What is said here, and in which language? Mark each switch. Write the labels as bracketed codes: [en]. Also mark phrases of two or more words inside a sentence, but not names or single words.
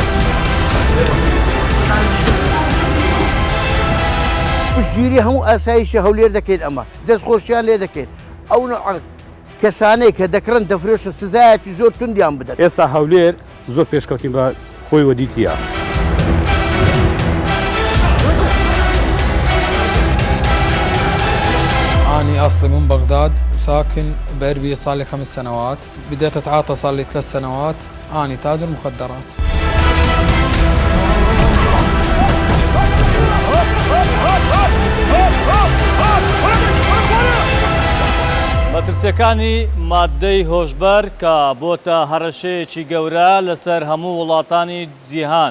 [ckb] پشتگیری هەموو ئاسایشی هەولێر دەکەین ئەمە دەستخۆشیان لێ دەکەین ئەو کەسانەی کە دەکڕن دەفرۆشن سزایەتی زۆر توندیان بدەن. ئێستا هەولێر زۆر پێشکەوتین بە خۆی وەدیتیە. [ar] أنا أصلي من بغداد وساكن بأربية صار لي 5 سنوات. بديت أتعاطى صار لي 3 سنوات. أنا تاجر مخدرات. [ckb] مەترسیەکانی مادەی هۆشبەر کە بۆتە هەڕەشەیەکی گەورە لەسەر هەموو وڵاتانی جیهان.